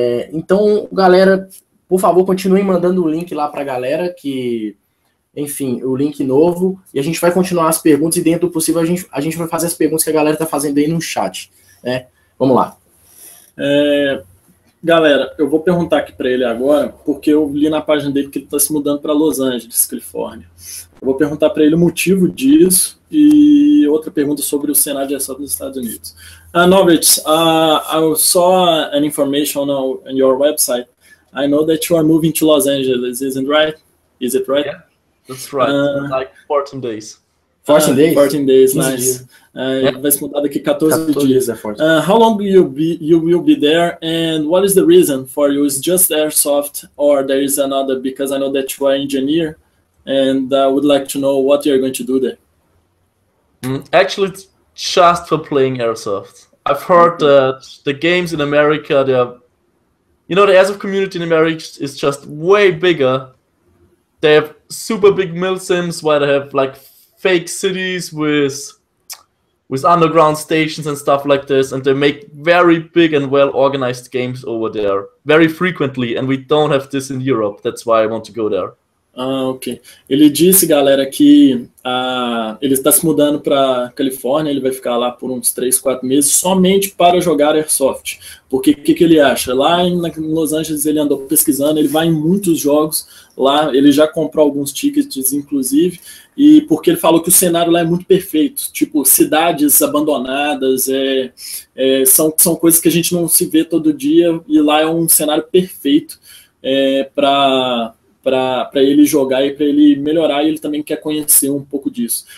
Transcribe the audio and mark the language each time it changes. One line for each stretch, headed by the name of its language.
Portuguese: Então, galera, por favor, continuem mandando o link lá para a galera, que, enfim, o link novo, e a gente vai continuar as perguntas, e dentro do possível a gente vai fazer as perguntas que a galera está fazendo aí no chat, né? Vamos lá. Galera, eu vou perguntar aqui para ele agora, porque eu li na página dele que ele está se mudando para Los Angeles, Califórnia. Eu vou perguntar para ele o motivo disso, e outra pergunta sobre o cenário de airsoft nos Estados Unidos.
English: Novritsch, I saw an information on your website. I know that you are moving to Los Angeles, isn't right? Is it right? Yeah, that's right. Like 14 days. 14 days?
Portuguese: 14 days, nice. Vai se mudar daqui 14 dias.
English: How long you will be there, and what is the reason for you? Is just airsoft, or there is another? Because I know that you are an engineer, and I would like to know what you're going to do there. Actually, it's just for playing airsoft. I've heard that the games in America, they're you know, the airsoft community in America is just way bigger. They have super big milsims where they have like fake cities with underground stations and stuff like this, and they make very big and well organized games over there very frequently, and we don't have this in Europe. That's why I want to go there. Ah, ok.
Portuguese: Ele disse, galera, que ele está se mudando para Califórnia, ele vai ficar lá por uns 3, 4 meses somente para jogar Airsoft. Porque o que ele acha? Lá em Los Angeles ele andou pesquisando, ele vai em muitos jogos, lá ele já comprou alguns tickets, inclusive, e porque ele falou que o cenário lá é muito perfeito, tipo, cidades abandonadas, são coisas que a gente não se vê todo dia, e lá é um cenário perfeito para ele jogar e para ele melhorar, e ele também quer conhecer um pouco disso.